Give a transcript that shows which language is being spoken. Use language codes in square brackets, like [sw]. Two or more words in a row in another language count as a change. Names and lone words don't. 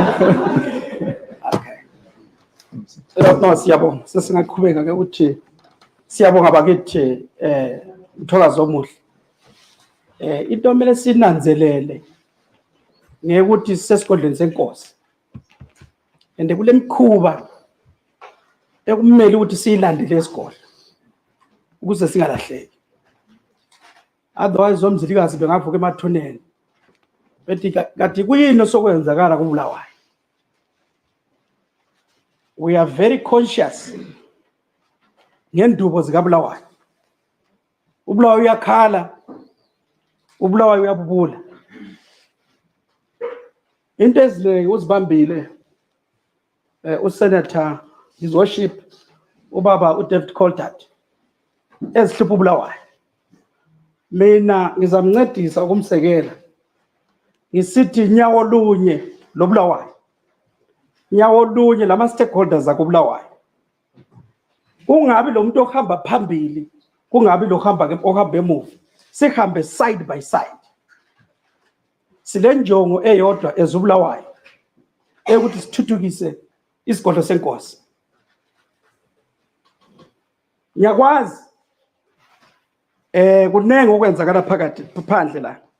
[nd] No, siyabonga sesingaqhubeka ke ukuthi siyabonga bakithi Mthwakazi omuhle. Into emele sinanzelele ngekuthi sesigodlweni senkosi. And kule mikhuba ekumele ukuthi siyilandele esigodlo ukuze singalahleki. Otherwise omzilikazi bengavuka emathuneni. Bethi kanti kuyini sokwenzakala kuBulawayo. [en] We are very conscious [nd] ngendubo zikaBulawayo. uBulawayo uyakhala, uBulawayo uyabubula. Into eziningi uzibambile uSenator [en] his worship [nd] ubaba uDavid Coltart ezihlupha uBulawayo. Mina ngizamncedisa ukumsekela. Ngisithi nyawo lunye loBulawayo. Nyawo lunye lama stakeholders akuBulawayo. Kungabi lo muntu ohamba phambili, kungabi lo ohamba emuva. Sihambe [en] side by side. [nd] Sile njongo eyodwa ezuBulawayo ukuthi sithuthukise isigodlo senkosi. Ngiyakwazi kunenge okwenzakala phakathi phandle la.